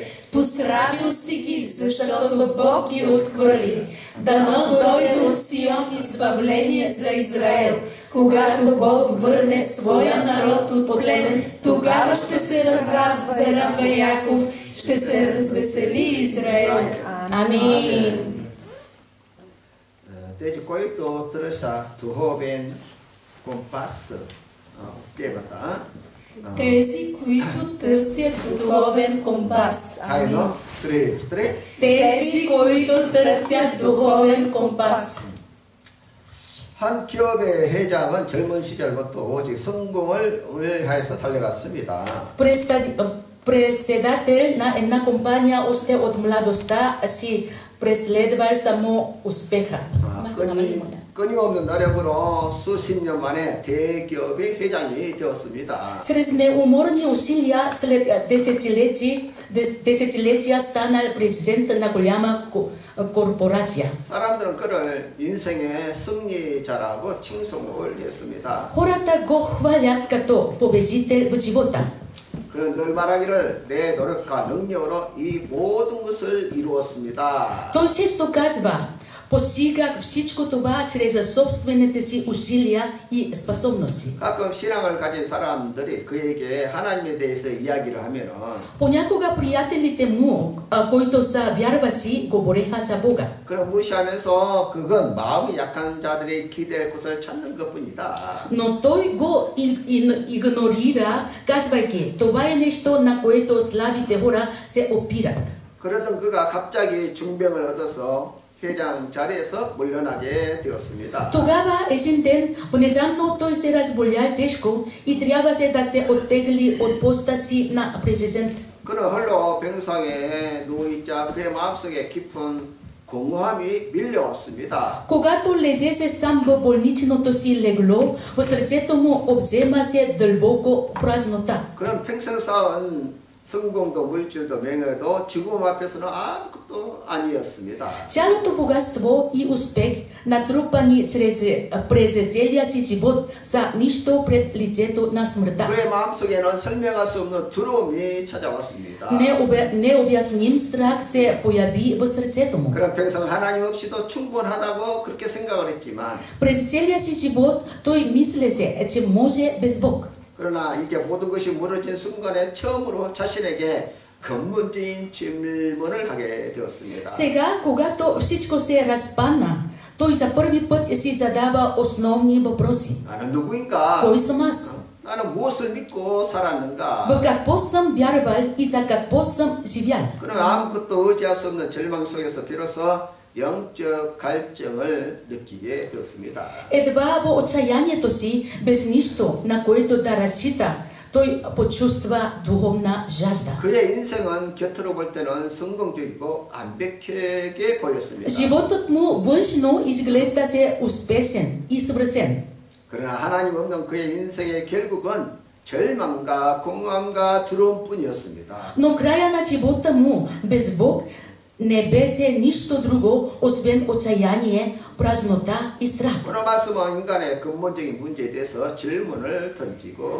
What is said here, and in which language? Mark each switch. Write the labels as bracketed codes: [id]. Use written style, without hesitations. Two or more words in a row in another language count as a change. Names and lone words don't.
[bg] Посрамил си ги, защото Бог ги отхвърли. Дано дойде от Сион избавление за Израел. Когато Бог върне своя народ от плен, тогава ще се радва Яков, ще се развесели Израел. Амин. Desde coito trouxe duhovен компас 깨봤다. Тези, които търсят духовен компас. Хайно, три. Тези, които търсят духовен компас. [ko] 한 기업의 회장은 젊은 시절부터 오직 성공을 위해서 달려갔습니다. [bg] Председател на една компания още от младостта си преследвал само успеха. [ko] 끊임없는 노력으로 수십 년 만에 대기업의 회장이 되었습니다. [bg] Чрез неуморни усилия след десетилетия станал президент на голяма корпорация. [ko] 사람들은 그를 인생의 승리자라고 칭송을 했습니다. [bg] Хората го хвалят като победител в живота. [ko] 그는 늘 말하기를 내 노력과 능력으로 이 모든 것을 이루었습니다. [bg] Той често казва: постигах всичко това чрез собствените си усилия и способности. [ko] 가끔 신앙을 가진 사람들이 그에게 하나님에 대해서 이야기를 하면은 [bg] Понякога приятелите му, които са вярващи, говореха за Бога. [ko] 그럼 무시하면서 그건 마음이 약한 자들이 기댈 곳을 찾는 것뿐이다. [bg] Но той го игнорира, казвайки: това е нещо, на което слабите хора се опират. [ko] 그러던 그가 갑자기 중병을 얻어서 회장 자리에서 물러나게 되었습니다. [bg] Тогава един ден внезапно той се разболял тежко и трябваше да се оттегли от поста си на президент. [ko] 그는 홀로 병상에 누워있자 그의 마음속에 깊은 공허함이 밀려왔습니다. [bg] Когато лежеше сам в болничното си легло, в сърцето му обзема се дълбоко празнота. [ko] 그는 평생 쌓은 성공도 물질도 명예도 죽음 앞에서는 아무것도 아니었습니다. [bg] Цялото богатство и успех, натрупани през целия си живот, са нищо пред лицето на смъртта. [ko] 그의 마음속에는 설명할 수 없는 두려움이 찾아왔습니다. [bg] Необясним страх се появи в сърцето му. [ko] 그런 평생 하나님 없이도 충분하다고 그렇게 생각을 했지만 [bg] През целия си живот той мислеше, че може без Бог. [ko] 그러나 이게 모든 것이 무너진 순간에 처음으로 자신에게 근본적인 질문을 하게 되었습니다. [bg] Сега, когато всичко се разпадна, той за първи път си задава основни въпроси. [ko] 나는 누구인가? [bg] Кой съм аз? [ko] 나는 무엇을 믿고 살았는가? [bg] В какво съм вярвал и за какво съм живял? [ko] 그는 아무것도 의지할 수 없는 절망 속에서 비로소 영적 갈증을 느끼게 되었습니다. [bg] Едва в отчаянието си, без нищо, на което да разчита, той почувства духовна жажда. [ko] 그의 인생은 곁으로 볼 때는 성공적이고 완벽하게 보였습니다. [bg] Животът му външно изглеждаше успешен и съвършен. [ko] 그러나 하나님 없는 그의 인생의 결국은 절망과 공허함과 두려움뿐이었습니다. [bg] Но края на живота му без Бог не беше нищо друго, освен отчаяние, празнота и страх. [ko] 오늘 말씀은 인간의 근본적인 문제에 대해서 질문을 던지고